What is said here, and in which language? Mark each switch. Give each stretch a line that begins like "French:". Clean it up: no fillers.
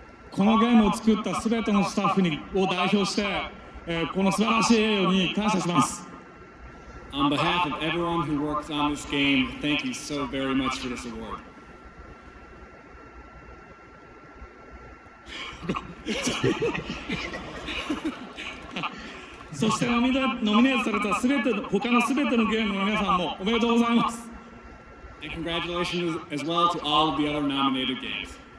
Japanese: このゲームを作ったすべてのスタッフを代表して、この素晴らしい栄誉に感謝します。
English: On behalf of everyone who works on this game, thank you so very much for this award.
Japanese: そしてノミネートされた他のすべてのゲームの皆さんもおめでとうございます。
English: And congratulations as well to all of the other nominated games.